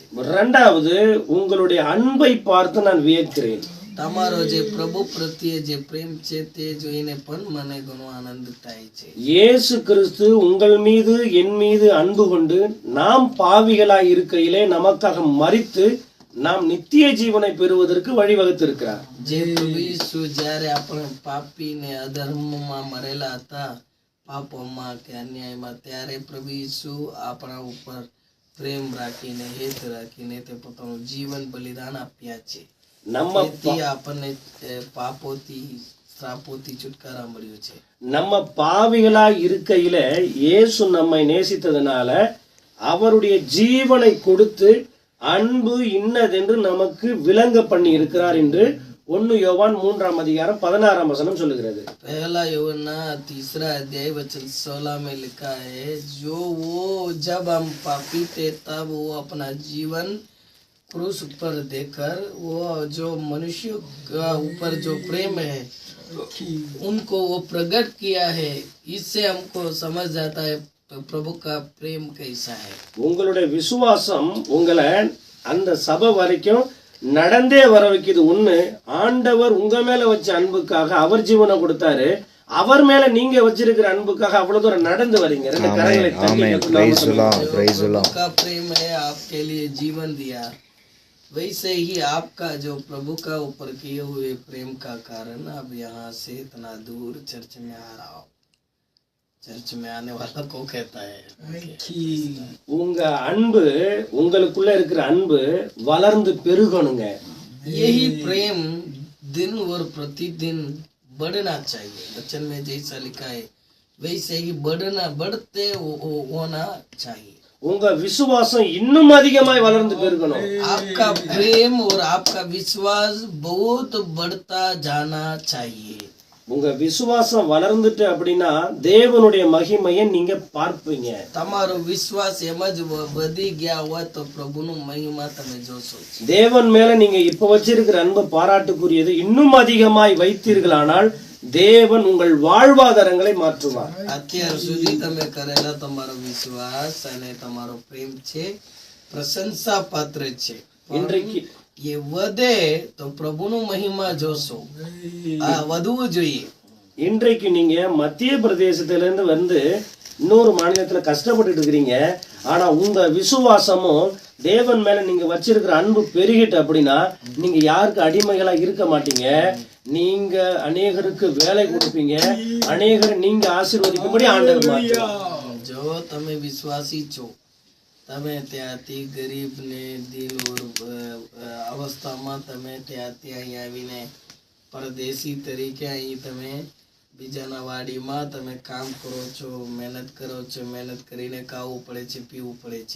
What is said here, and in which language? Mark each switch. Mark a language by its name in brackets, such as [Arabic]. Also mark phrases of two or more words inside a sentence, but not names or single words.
[Tamil] இரண்டாவது, உங்களுடைய அன்பை பார்த்து நான் வியக்கிறேன். [Gujarati] તમારો જે પ્રભુ પ્રત્યે જે પ્રેમ છે તે જોઈને પણ મને ઘણો આનંદ થાય છે. [Tamil] இயேசு கிறிஸ்து உங்கள் மீது என் மீது அன்பு கொண்டு நாம் பாவிகளாய் இருக்கையிலே நமக்காக மரித்து நாம் நித்திய ஜீவனை பெறுவதற்கு வழிவகுத்திருக்கிறார். [Gujarati] જે પ્રભુ ઈસુ જ્યારે આપણે પાપી ને અધર્મમાં મરેલા હતા, પાપોમાં કે અન્યાયમાં, ત્યારે પ્રભુ ઈસુ આપણા ઉપર પ્રેમ રાખીને હેત રાખીને તે પોતાનું જીવન બલિદાન આપ્યા છે. [Tamil] நம்ம [Gujarati] આપણને પાપોથી શ્રાપોથી છુટકારા મળ્યો છે. [Tamil] நம்ம பாவிகளாய் இருக்கையில இயேசு நம்மை நேசித்ததனால அவருடைய ஜீவனை கொடுத்து அன்பு இன்னதென்று நமக்கு விளங்க பண்ணி இருக்கிறார் என்று 1 யோவான் 3ஆம் அதிகாரம் 16ஆம் வசனம் சொல்லுகிறது. [Hindi] पहला यूहन्ना 3 अध्याय वचन 16 में लिखा है, जो वो जब हम पापी थे तब वो अपना जीवन क्रूस पर देकर वो जो मनुष्यों का ऊपर जो प्रेम है उनको वो प्रकट किया है. इससे हमको समझ जाता है प्रभु का प्रेम कैसा है. [Tamil] உங்களுடைய விசுவாசம் உங்களை அந்த சபை வரைக்கும் நடந்தே வர வைக்குது. ஒண்ணு, ஆண்டவர் உங்க மேல வச்ச அன்புக்காக அவர் ஜீவனை கொடுத்தாரு. அவர் மேல நீங்க வச்சிருக்கிற அன்புக்காக அவ்வளவு தூரம் நடந்து வரீங்க. ரெண்டு கரங்களை தட்டி [Hindi] का प्रेम है आपके लिए जीवन दिया. वैसे ही आपका जो प्रभु का ऊपर किए हुए प्रेम का कारण अब यहाँ से इतना दूर चर्च में आ रहा हो। चर्च में आने वाला को कहता है [Tamil] உங்க அன்பு, உங்களுக்குள்ள இருக்கிற அன்பு வளர்ந்து பெருகணுங்க. [Hindi] यही प्रेम दिन और प्रतिदिन बढ़ना चाहिए। वचन में जैसा लिखा है वैसे ही बढ़ते होना चाहिए। [Tamil] உங்க விசுவாசம் இன்னும் அதிகமாய் வளர்ந்து பெருகணும். [Hindi] आपका प्रेम और आपका विश्वास बहुत बढ़ता जाना चाहिए। [Tamil] உங்க விசுவாசம் வளர்ந்துட்டு அப்படின்னா தேவனுடைய மகிமையை நீங்க பார்ப்பீங்க. [Gujarati] તમારો વિશ્વાસ એમ જ વધી ગયા હોય તો પ્રભુનું મહિમા તમે જોશો. [Tamil] தேவன் மேல நீங்க இப்ப வச்சிருக்கிற அன்பு பாராட்டுக்குரியது. இன்னும் அதிகமாய் வைத்தீர்களானால் தேவன் உங்கள் வாழ்வாதாரங்களை மாற்றுவார். [Gujarati] અત્યાર સુધી તમે કરેલા તમારો વિશ્વાસ અને તમારો પ્રેમ છે પ્રશંસા પાત્ર છે. [Tamil] இன்றைக்கு [Gujarati] એ વધે તો પ્રભુનું મહિમા જોશો. આ વધવું જોઈએ. [Tamil] இன்றைக்கு நீங்க மத்திய பிரதேசத்துல இருந்து வந்து இன்னொரு மாநிலத்துல கஷ்டப்பட்டுட்டு இருக்கிறீங்க. ஆனா உங்க விசுவாசமும் தேவன் மேல நீங்க வச்சிருக்கிற அன்பு பெருகிட்டு அப்படின்னா நீங்க யாருக்கு அடிமைகளா இருக்க மாட்டீங்க. நீங்க அநேகருக்கு வேலை கொடுப்பீங்க. அநேகரை நீங்க ஆசீர்வதிக்கும்படி ஆண்டவர் மாற்றுவார். [Gujarati] જો તમે વિશ્વાસી છો, તમે ત્યાંથી ગરીબને દિલ અવસ્થામાં તમે ત્યાંથી અહીં આવીને પરદેશી તરીકે અહીં તમે બીજાના વાડીમાં તમે કામ કરો છો, મહેનત કરીને ખાવું પડે છે, પીવું પડે છે.